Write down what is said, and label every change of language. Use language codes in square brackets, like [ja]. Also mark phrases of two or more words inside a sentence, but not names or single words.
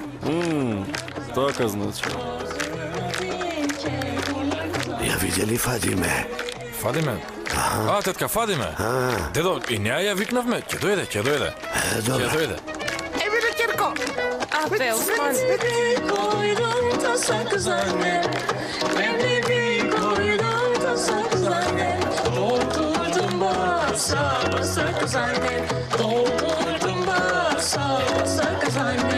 [mk] Така значи. Ја виде ли Фадиме? Фадиме? А, тетка Фадиме? Дедо, и неа ја викнавме, ќе дојде. Ќе дојде. Емине, Кирко! Апе, Осман. [tr] Koydum tasa kız annem. Evliliği koydum tasa kız annem. Doldurdum basa basa kız annem. Doldurdum basa basa kız annem.